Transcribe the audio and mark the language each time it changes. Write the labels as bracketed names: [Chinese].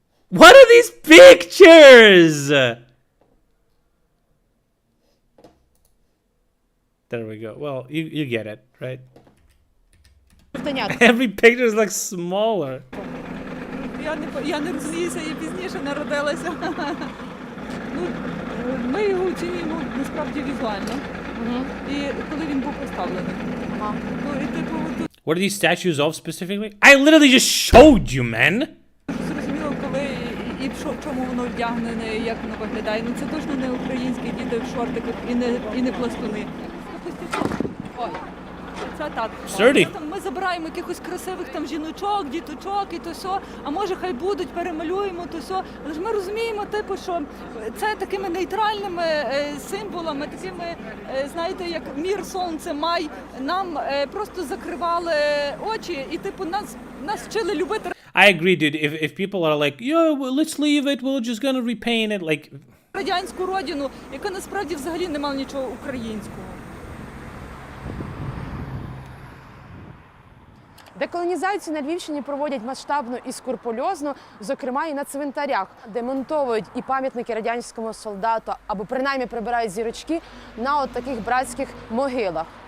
[English] What are these pictures? There we go. Well, you get it, right? Every picture is like smaller. [Ukrainian] Я не розуміюся, я пізніше народилася. Ми його оцінюємо насправді візуально. І коли він був поставлений. Ну, і типу, тут [English] What are these statues of specifically? I literally just showed you, man! [Ukrainian] зрозуміло, коли і в чому воно вдягнене, і як воно виглядає. Ну це точно не українські діти в шортиках і не пластуни. Ой, це так. [English] Сturdy. [Ukrainian] Там ми забираємо якихось красивих там жіночок, діточок і то сьо, а може хай будуть, перемалюємо то сьо. Але ж ми розуміємо, типу, що це такими нейтральними символами, такими, знаєте, як мір, сонце, май, нам просто закривали очі і типу нас вчили любити [English] I agree, dude. If people are like, yo, well, let's leave it, we're just gonna repaint it, like... [Ukrainian] радянську родину, яка насправді взагалі не мала нічого українського. Деколонізацію на Львівщині проводять масштабно і скрупульозно, зокрема і на цвинтарях, де монтовують і пам'ятники радянському солдату, або принаймні прибирають зірочки на от таких братських могилах.